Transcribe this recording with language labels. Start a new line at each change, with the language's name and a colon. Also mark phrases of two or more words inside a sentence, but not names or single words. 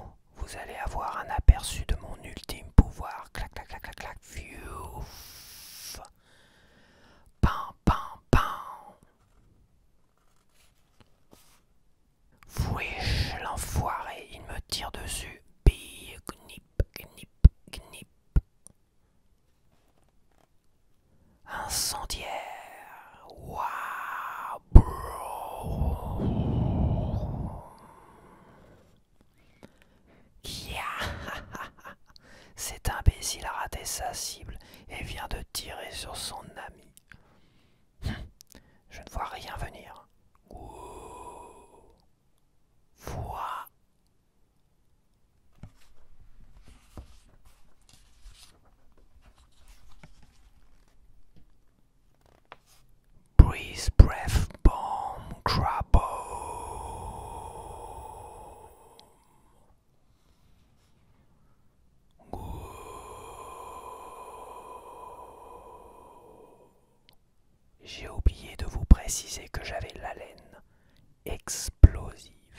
French: Vous allez avoir un aperçu de mon ultime pouvoir. Clac, clac, clac, clac, clac. Fiouf. Pam, pam, pam. Wesh, l'enfoiré, il me tire dessus. Bille, gnip, gnip, gnip. Incendiaire. Waouh, bro. Yeah. Cet imbécile a raté sa cible et vient de tirer sur son ami. Je ne vois rien venir. Vois.
English: Breeze, breath, bomb,
French: crabo. J'ai oublié de vous préciser que j'avais l'haleine explosive.